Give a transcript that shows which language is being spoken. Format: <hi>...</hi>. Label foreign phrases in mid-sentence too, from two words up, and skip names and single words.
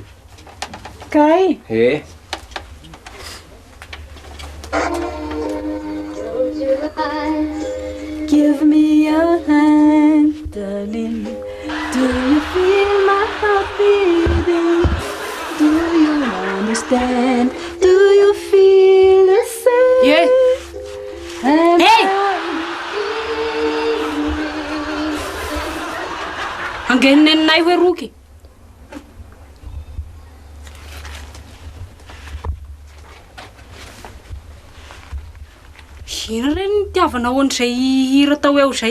<en>Kay. Give me your hand, darling. Do you feel my heart beating? Do you understand? Do you feel the same? Yeah.</en> <mg>Hey! Angeninay hoe roky. Ina re ny tiavanao an'izay hira tao eo zay.</mg>